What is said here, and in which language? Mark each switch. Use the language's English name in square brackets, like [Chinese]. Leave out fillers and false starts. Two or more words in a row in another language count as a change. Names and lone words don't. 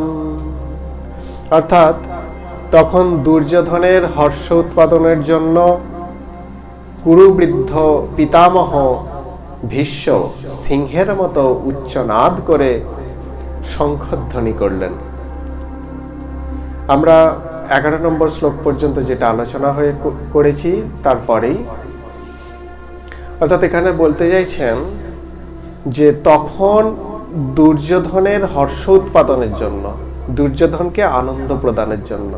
[Bangla] অর্থাৎ তখন দুর্যোধনের হর্ষ উৎপাদনের জন্য কুরুবৃদ্ধ পিতামহ ভীষ্ম সিংহের মতো উচ্চনাদ করে শঙ্খধ্বনি করলেন। আমরা 11 নম্বর শ্লোক পর্যন্ত যেটা আলোচনা হয়ে করেছি তারপরেই, অর্থাৎ এখানে বলতে চাইছেন যে তখন দুর্যোধনের হর্ষ উৎপাদনের জন্য, দুর্যোধনকে আনন্দ প্রদানের জন্য।